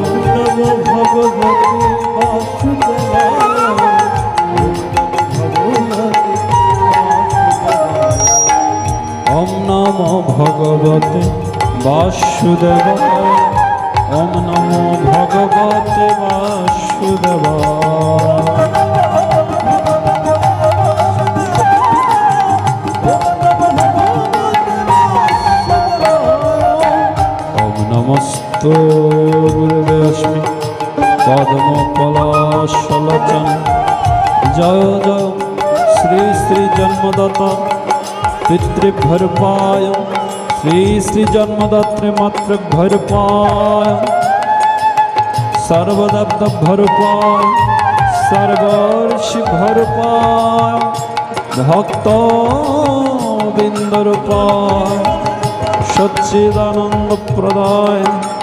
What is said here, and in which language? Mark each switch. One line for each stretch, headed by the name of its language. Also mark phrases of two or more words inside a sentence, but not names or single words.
Sanskrit: ওম নমো ভগবতে বাসুদেবায়। ওম নমো ভগবতে বাসুদেবায়। নমস্ত গুরুবে অস্মি পদ্মপলাশলোচনে। জয় জয় শ্রী শ্রী জন্মদাতা পিতৃভ্যরূপায় শ্রী শ্রী জন্মদাত্রী মাতৃভ্যরূপায় সর্বদেবদেবরূপায় সর্বর্ষিভরূপায় ভক্তবৃন্দরূপায় সচ্চিদানন্দ প্রদায়।